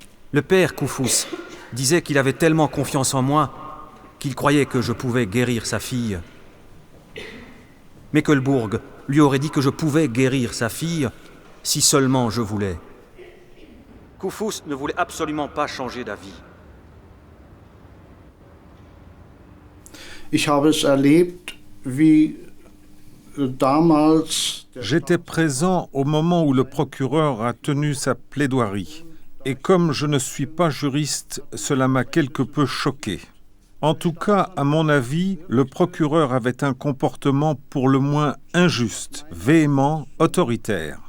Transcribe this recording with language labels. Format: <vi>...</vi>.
<fr>Le père Koufous disait qu'il avait tellement confiance en moi qu'il croyait que je pouvais guérir sa fille. Meckelbourg lui aurait dit que je pouvais guérir sa fille si seulement je voulais. Koufous ne voulait absolument pas changer d'avis.</fr> <de>Ich habe es erlebt, wie damals.</de> <fr>J'étais présent au moment où le procureur a tenu sa plaidoirie. Et comme je ne suis pas juriste, cela m'a quelque peu choqué. En tout cas, à mon avis, le procureur avait un comportement pour le moins injuste, véhément, autoritaire.</fr>